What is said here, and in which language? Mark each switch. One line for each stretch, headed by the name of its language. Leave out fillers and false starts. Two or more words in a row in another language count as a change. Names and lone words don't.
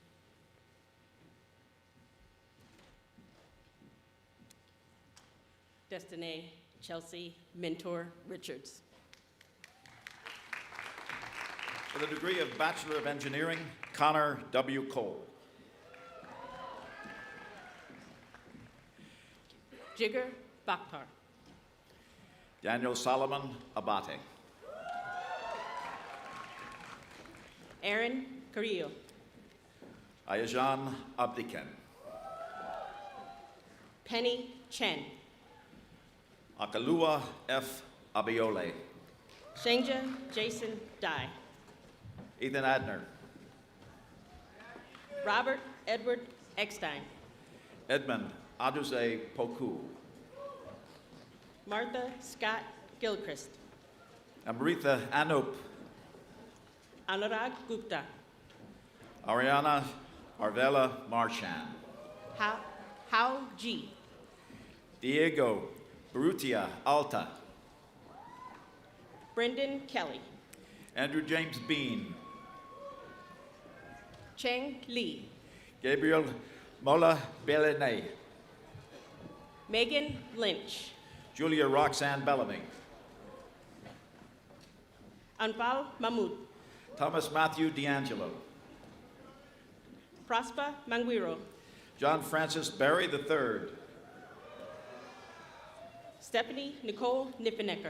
English: Destiny Chelsea Mentor Richards. For the degree of Bachelor of Engineering, Connor W. Cole. Jigger Bakhtar. Daniel Solomon Abate. Aaron Carrillo. Ayajan Abdiken. Penny Chen. Akalua F. Abiole. Shengja Jason Dye. Ethan Adner. Robert Edward Eckstein. Edmund Aduse Poku. Martha Scott Gilchrist. Amritha Anup. Anurag Gupta. Ariana Arvela Marchand. Hao G. Diego Barutia Alta. Brendan Kelly. Andrew James Bean. Cheng Li. Gabriel Mola Belene. Megan Lynch. Julia Roxanne Bellamy. Anfal Mahmoud. Thomas Matthew D'Angelo. Prosper Manguiro. John Francis Barry III. Stephanie Nicole Niffenecker.